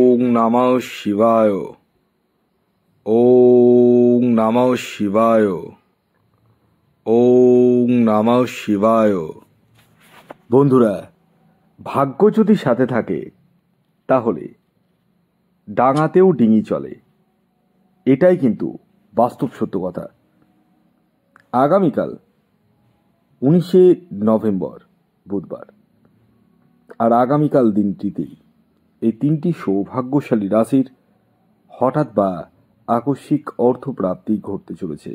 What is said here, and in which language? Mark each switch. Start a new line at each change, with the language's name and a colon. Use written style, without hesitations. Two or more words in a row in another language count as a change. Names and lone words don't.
Sanskrit: নমঃ শিবায়। ওম নমঃ শিবায়। ওম নমঃ শিবায়।
Bangla: বন্ধুরা, ভাগ্য যদি সাথে থাকে তাহলে ডাঙাতেও ডিঙি চলে, এটাই কিন্তু বাস্তব সত্য কথা। আগামীকাল 19শে নভেম্বর বুধবার, আর আগামীকাল দিনটিতেই এই তিনটি সৌভাগ্যশালী রাশির হঠাৎ বা আকস্মিক অর্থপ্রাপ্তি ঘটতে চলেছে।